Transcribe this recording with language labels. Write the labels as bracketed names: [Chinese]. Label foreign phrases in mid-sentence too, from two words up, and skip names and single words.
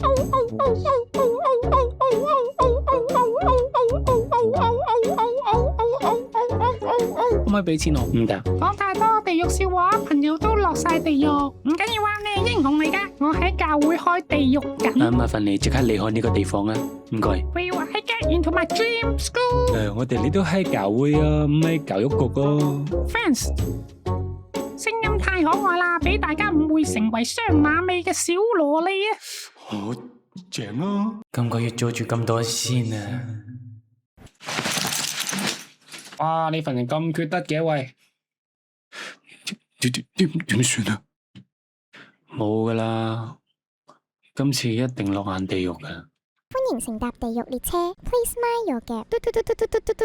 [Cantonese] 可唔可以俾錢我？唔得。講太多地獄笑話，朋友都落晒地獄。唔緊要啊，你係英雄嚟噶。我喺教會開地獄緊。麻煩你即刻離開呢個地方啊！唔該。 [English] We will get into my dream school。 [Cantonese] 我哋呢都係教會啊，唔係教育局啊。 Friends，聲音太可愛啦，俾大家誤會成為雙馬尾嘅小蘿莉啊！好正啊！今個月做住咁多先啊！哇！你份人咁缺德嘅喂，點算啊？冇噶啦，今次一定落眼地獄噶。歡迎乘搭地獄列車， [English] Please mind your gap。